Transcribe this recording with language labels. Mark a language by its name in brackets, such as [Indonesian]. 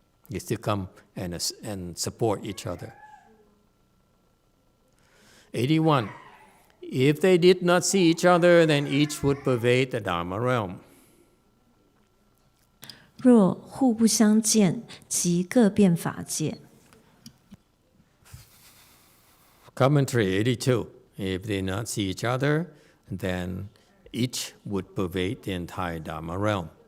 [English] They still come and support each other. 81. If they did not see each other, then each would pervade the Dharma realm. [Chinese] 若互不相见，即各遍法界。 [English] Commentary 82. If they not see each other, then each would pervade the entire Dharma realm.